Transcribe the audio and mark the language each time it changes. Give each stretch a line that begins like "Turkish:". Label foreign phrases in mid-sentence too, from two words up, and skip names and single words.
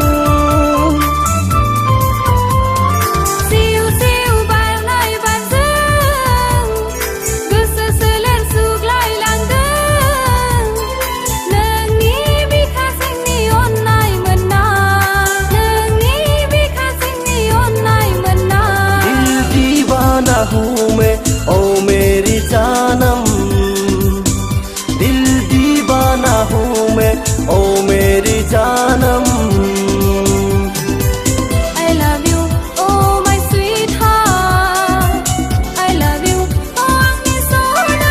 Bodo: सिउ सिउ बारनाय बारजों गोसो सोलेर सुग्लायलांदों नोंनि बिखा सिंनि अननाय मोननाय नोंनि बिखा सिंनि अननाय मोननाय
Hindi: दिल दीवाना हूँ मैं ओ मेरी जानम दिल दीवाना हूँ मैं ओ मेरी जानम
English: I love you oh my sweetheart I love you oh
Bodo: आंनि सना